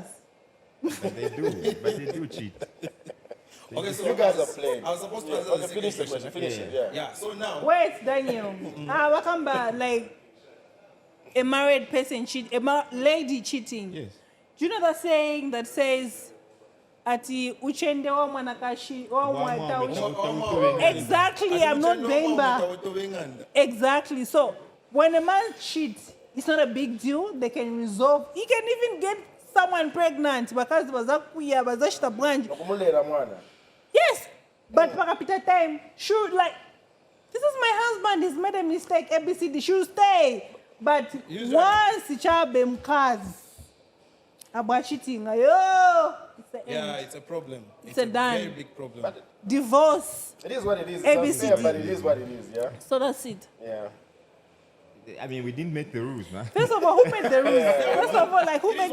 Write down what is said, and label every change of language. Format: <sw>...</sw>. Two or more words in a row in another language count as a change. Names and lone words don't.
<en>But they do. But they do cheat. Okay, so You guys are playing. I was supposed to Yeah, answer okay, the finish the second question. Finish it. Yeah. Yeah. So now, Wait, Daniel. Wakamba, like a married person cheat, lady cheating. Yes. Do you know that saying that says,</en> <bem>ati uchende wa mwanakashi wa mwata Wa-</bem> <en>exactly. I'm not bemba. Exactly. So when a man cheats, it's not a big deal. They can resolve. He can even get someone pregnant because</en> <ny>bazakuya bazashita</ny> <en>branch.</en> <bem>Nokumulera mwana.</bem> <en>Yes, but pakapita time, should like, this is my husband. He's made a mistake. ABCD should stay. But once</en> <ny>ichabe mkazi,</ny> <en>about cheating, it's the end. Yeah, it's a problem. It's a done. very big problem. But Divorce. it is what it is. ABCD. It's unfair, but it is what it is, yeah? So that's it. Yeah. I mean, we didn't make the rules, man. First of all, who made the rules? First of all, like, who made</en>